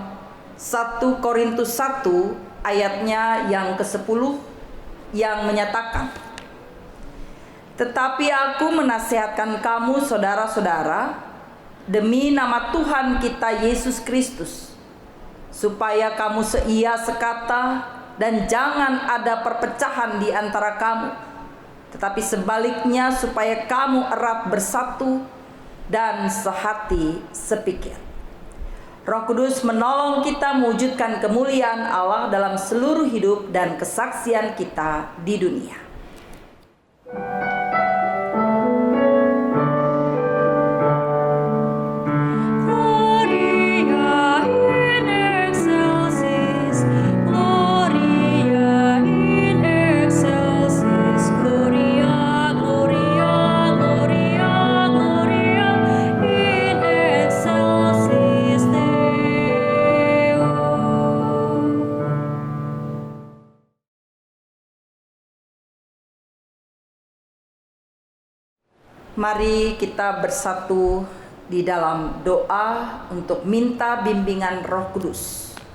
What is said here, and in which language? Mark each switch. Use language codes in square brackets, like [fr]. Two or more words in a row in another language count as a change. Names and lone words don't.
[id] 1 Korintus 1 ayatnya yang ke-10 yang menyatakan, "Tetapi aku menasihatkan kamu saudara-saudara demi nama Tuhan kita Yesus Kristus, supaya kamu seia sekata dan jangan ada perpecahan di antara kamu, tetapi sebaliknya supaya kamu erat bersatu dan sehati sepikir." Roh Kudus menolong kita mewujudkan kemuliaan Allah dalam seluruh hidup dan kesaksian kita di dunia. [la] Gloria in excelsis, Gloria in excelsis, Gloria, Gloria, Gloria, Gloria in excelsis Deo. [id] Mari kita bersatu di dalam doa untuk minta bimbingan Roh Kudus.